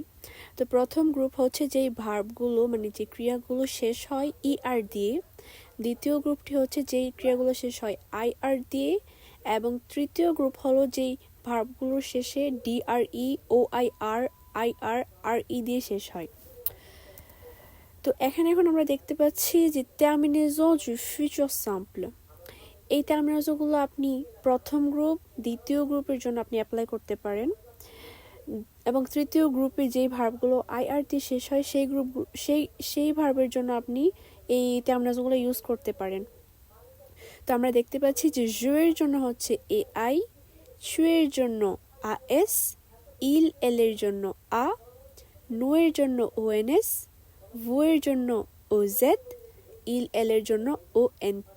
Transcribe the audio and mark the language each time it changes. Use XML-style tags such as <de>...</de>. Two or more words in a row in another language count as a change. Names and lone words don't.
<bn>তো প্রথম গ্রুপ হচ্ছে যেই ভার্বগুলো মানে যে ক্রিয়াগুলো শেষ হয় আর দিয়ে। দ্বিতীয় গ্রুপটি হচ্ছে যেই ক্রিয়াগুলো শেষ হয় আর দিয়ে, এবং তৃতীয় গ্রুপ হলো যেই ভার্বগুলোর শেষে DRE, OIR, IR দিয়ে শেষ হয়। তো এখন আমরা দেখতে পাচ্ছি যে</bn> <fr>terminaison du futur simple।</fr> <bn>এই টার্মিনালসগুলো আপনি প্রথম গ্রুপ, দ্বিতীয় গ্রুপের জন্য আপনি অ্যাপ্লাই করতে পারেন, এবং তৃতীয় গ্রুপে যেই ভার্বগুলো IR দিয়ে শেষ হয় সেই ভার্বের জন্য আপনি এই টার্মিনালসগুলো ইউজ করতে পারেন। তো আমরা দেখতে পাচ্ছি যে জু এর জন্য হচ্ছে AI, ছু এর জন্য AS, এল এর জন্য আ, নো এর জন্য ONS, ভু এর জন্য OZ, এল এর জন্য ONT।</bn>